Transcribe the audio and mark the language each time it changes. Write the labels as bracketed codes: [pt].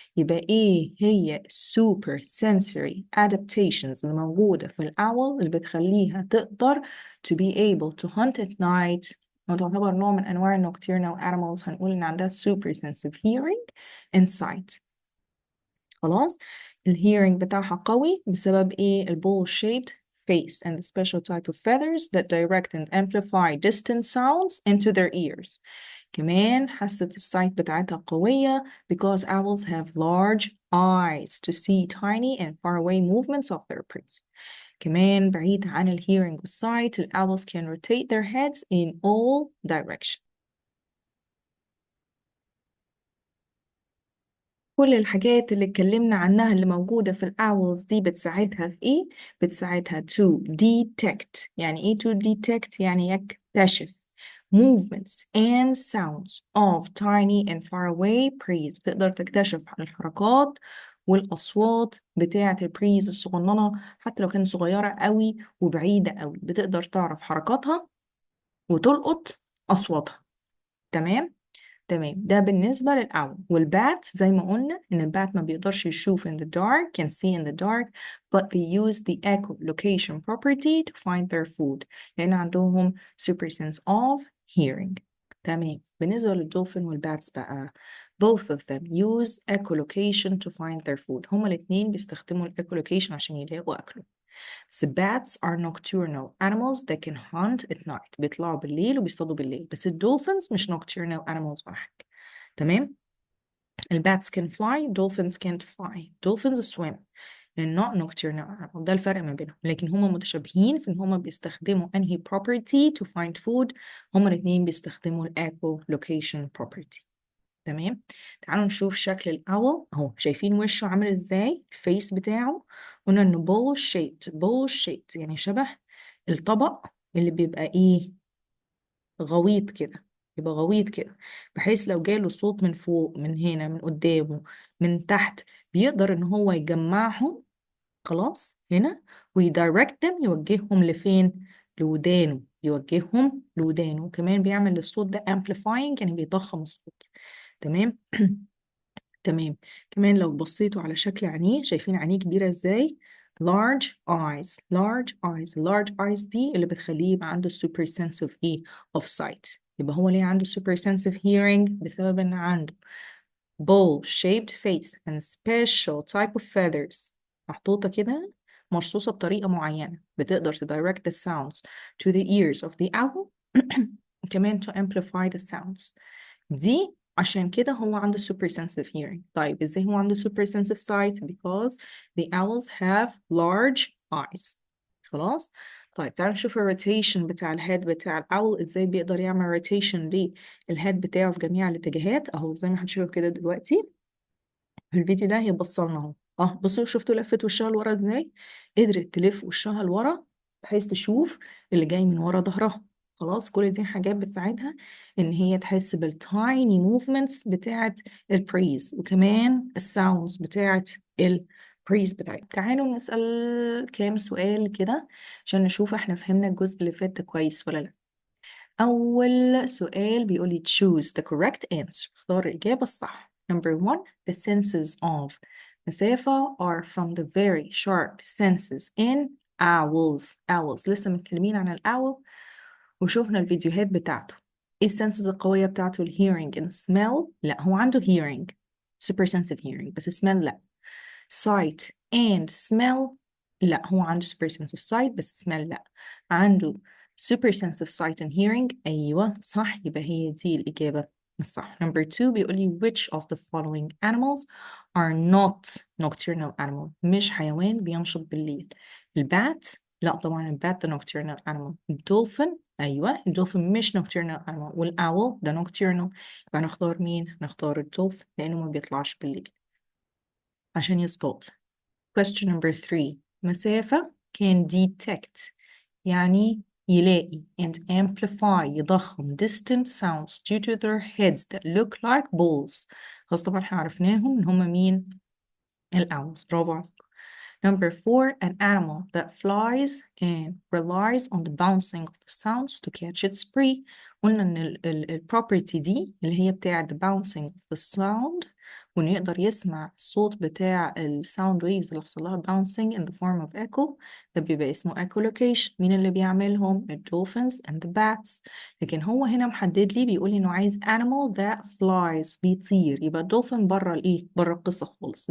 [ar] يبقى إيه هي [en] super sensory adaptations [ar] اللي موجودة في الأول اللي بتخليها تقدر [en] to be able to hunt at night، [ar] وتعتبر نوع من أنواع [en] nocturnal animals، [ar] هنقول إن عندها [en] super sensitive hearing and sight. [ar] خلاص. الهيرنج بتاعها قوي بسبب ايه؟ البول [en] shaped face and the special type of feathers that direct and amplify distant sounds into their ears. [ar] كمان حاسة السايت بتاعتها قوية [en] because owls have large eyes to see tiny and far away movements of their prey. [ar] كمان بعيد عن الهيرنج والسايت، ال owls can rotate their heads in all directions. كل الحاجات اللي اتكلمنا عنها اللي موجودة في الأولز دي بتساعدها في إيه؟ بتساعدها to detect. يعني إيه [en] to detect؟ [ar] يعني يكتشف [en] movements and sounds of tiny and far away preys. [ar] بتقدر تكتشف الحركات والأصوات بتاعة البريز الصغننة، حتى لو كانت صغيرة قوي وبعيدة قوي بتقدر تعرف حركاتها وتلقط أصواتها. تمام؟ تمام. ده بالنسبة للأول. والبات زي ما قلنا إن البات ما بيقدرش يشوف in the dark can see in the dark but they use the echolocation property to find their food لأن عندهم super sense of hearing. تمام. بالنسبة للدولفين والباتس بقى [en] both of them use echolocation to find their food. [ar] هما الاتنين بيستخدموا echolocation عشان يلاقوا أكله. بس [en] bats are nocturnal animals that can hunt at night. [ar] بيطلعوا بالليل وبيصطادوا بالليل. بس الدولفينز مش [en] nocturnal animals [ar] ولا حاجة. تمام. الباتس [en] can fly, dolphins can't fly. Dolphins swim and not nocturnal animal. [ar] ده الفرق ما بينهم، لكن هما متشابهين في ان هما بيستخدموا انهي [en] property to find food. [ar] هما الاتنين بيستخدموا ال [en] echolocation property. [ar] تمام. تعالوا نشوف شكل الأول اهو، شايفين وشه عامل ازاي؟ الفيس بتاعه قلنا انه بول شيبت. بول شيبت يعني شبه الطبق اللي بيبقى ايه؟ غويط كده، يبقى غويط كده، بحيث لو جاله صوت من فوق، من هنا، من قدامه، من تحت، بيقدر ان هو يجمعهم خلاص هنا ويدايركتهم، يوجههم لفين؟ لودانه، يوجههم لودانه. وكمان بيعمل الصوت ده [en] amplifying [ar] يعني بيضخم الصوت. تمام. تمام. كمان لو بصيتوا على شكل عينيه، شايفين عينيه كبيرة ازاي؟ large eyes. [en] large eyes. large eyes دي اللي بتخليه يبقى عنده super sense of ايه؟ of sight. [ar] يبقى هو ليه عنده [en] super sense of hearing؟ [ar] بسبب ان عنده [en] bowl shaped face and special type of feathers [ar] محطوطة كده، مرصوصة بطريقة معينة بتقدر [en] to direct the sounds to the ears of the owl [ar] وكمان [en] to amplify the sounds. [ar] دي عشان كده هو عنده [en] super sensitive hearing. [ar] طيب ازاي هو عنده [en] super sensitive sight؟ because the owls have large eyes. [ar] خلاص. طيب تعالوا نشوف الروتيشن بتاع الهيد بتاع الأول ازاي بيقدر يعمل روتيشن للهيد بتاعه في جميع الاتجاهات اهو، زي ما هنشوف كده دلوقتي في الفيديو ده. هي بصلنا اهو، بصوا شفتوا لفت وشها لورا ازاي؟ قدرت تلف وشها لورا بحيث تشوف اللي جاي من ورا ظهرها. خلاص. كل دي حاجات بتساعدها ان هي تحس بالتايني موفمنتس بتاعت البريز وكمان الساوندز بتاعت البريز بتاعتها. تعالوا نسأل كام سؤال كده عشان نشوف احنا فهمنا الجزء اللي فات ده كويس ولا لا. أول سؤال بيقول لي [en] choose the correct answer. [ar] اختار الإجابة الصح. [en] Number one, the senses of [ar] مسافة [en] are from the very sharp senses in owls. [ar] owls لسه متكلمين عن الأول وشوفنا الفيديوهات بتاعته. ايه السنسز القوية بتاعته؟ ال [en] hearing and smell. [ar] لا هو عنده hearing [en] super sensitive hearing [ar] بس smell لا. [en] sight and smell. [ar] لا هو عنده [en] super sensitive sight [ar] بس [en] smell [ar] لا. عنده [en] super sensitive sight and hearing. [ar] أيوة صح، يبقى هي دي الإجابة الصح. [en] Number two [ar] بيقول لي [en] which of the following animals are not nocturnal animal. [ar] مش حيوان بينشط بالليل. البات لا طبعا البات ده [en] nocturnal animal. [ar] الدولفين أيوة الدولفين مش nocturnal animal. والأول ده nocturnal. يبقى نختار مين؟ نختار الدولفين لأنه ما بيطلعش بالليل عشان يصطاد. [en] Question number 3. [ar] مسافة [en] can detect [ar] يعني يلاقي [en] and amplify [ar] يضخم [en] distant sounds due to their heads that look like balls. [ar] خلاص طبعا احنا عرفناهم ان هما مين؟ الأوls. برافو عليك. [en] Number 4, an animal that flies and relies on the bouncing of the sounds to catch its prey. [ar] قلنا إن ال property دي اللي هي بتاعة [en] the bouncing of the sound، [ar] وإنه يقدر يسمع الصوت بتاع ال [en] sound waves [ar] اللي حصل لها [en] bouncing in the form of echo، [ar] ده بيبقى اسمه echolocation. مين اللي بيعملهم؟ ال [en] dolphins and the bats. [ar] لكن هو هنا محدد لي، بيقول لي إنه عايز [en] animal that flies [ar] بيطير، يبقى الدولفين بره الإيه؟ بره القصة خالص.